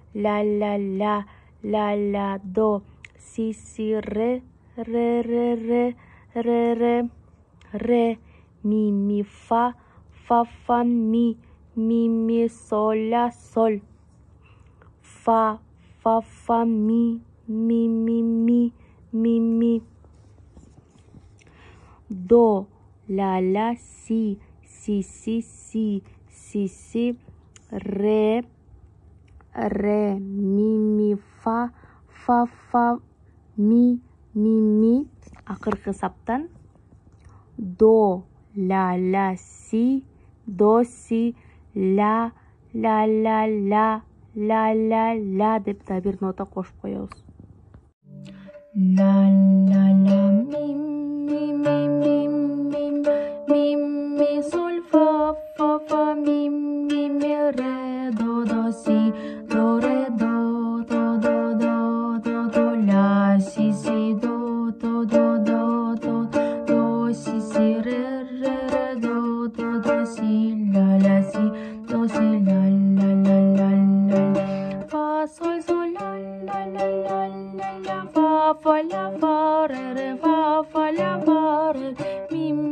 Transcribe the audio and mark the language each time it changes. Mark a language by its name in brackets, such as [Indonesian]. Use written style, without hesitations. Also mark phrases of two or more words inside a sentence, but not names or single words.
[Kyrgyz] do si re mi fa mi sol la sol fa mi do la si re mi fa mi акыркы саптан до la si до си la деп да бир нота кошуп коебуз. La mi sol fa mi re do si do re do la si do si re do si la si do si la fa sol la fa la fa re fa la fa re mi